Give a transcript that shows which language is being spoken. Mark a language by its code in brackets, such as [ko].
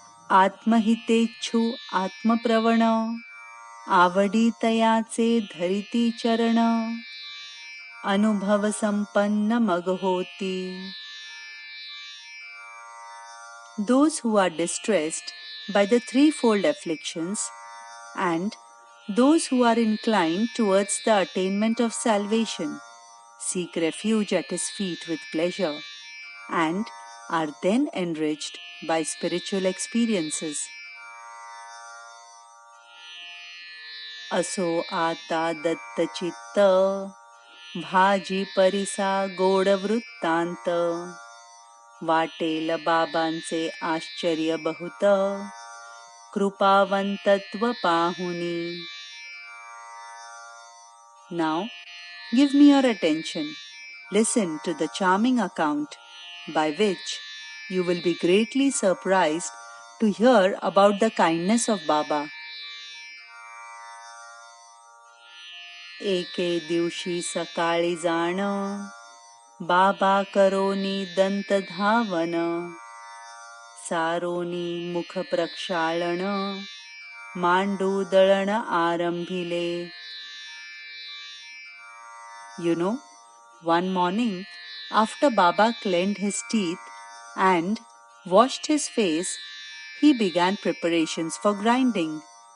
[mr] आत्महितेच्छू आत्मप्रवण, आवडी तयाचे धरिती चरण, अनुभव संपन्न मग होती. [en] Those who are distressed by the threefold afflictions, and those who are inclined towards the attainment of salvation, seek refuge at his feet with pleasure, and are then enriched by spiritual experiences. [mr] असो आता दत्तचित्त, भाजी परिसा गोड वृत्तांत, वाटेल बाबांचे आश्चर्य बहुत, कृपावंतत्व पाहुनी. [en] Now, give me your attention. Listen to the charming account by which you will be greatly surprised to hear about the kindness of Baba. [mr] एके दिवशी सकाळी जाण, बाबा करोनी दंत धावन, सारोनी मुख प्रक्षालन, मांडू दळण आरंभिले. [en] You know, one morning, after Baba cleansed his teeth and washed his face, he began preparations for grinding.